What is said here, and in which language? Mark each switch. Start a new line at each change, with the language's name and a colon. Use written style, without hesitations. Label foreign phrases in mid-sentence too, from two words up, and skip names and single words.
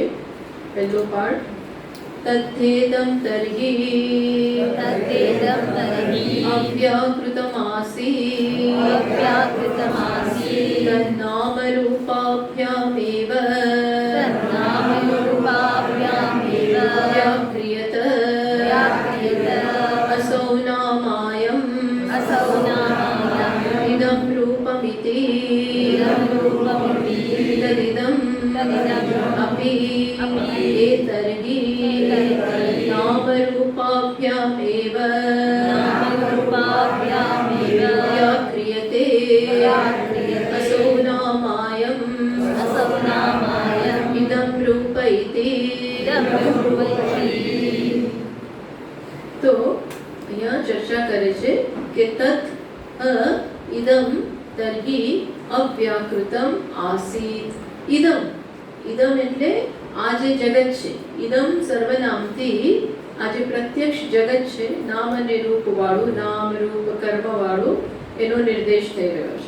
Gujarati: પહેલો પાર્ટ,
Sanskrit: તદ્ધેદં તર્હિ અવ્યાકૃતમાસી તન્નામરૂપાભ્યામેવ વ્યાક્રિયત અસૌ નામાયં ઇદં રૂપમિતિ તદિદં अपि एतर्हि नामरूपाभ्यामेव व्याक्रियते असौ नामायं इदं रूप इति.
Gujarati: तो અહીંયા ચર્ચા કરે છે કે
Sanskrit: તત ઇદમ તર્હિ અવ્યાકૃતમ આસીત.
Gujarati: ઇદમ ઇદમ એટલે આ જે જગત છે, ઇદમ સર્વનામથી આ જે પ્રત્યક્ષ જગત છે, નામ અને રૂપ વાળું, નામ રૂપ કર્મ વાળું, એનો નિર્દેશ થઈ રહ્યો છે.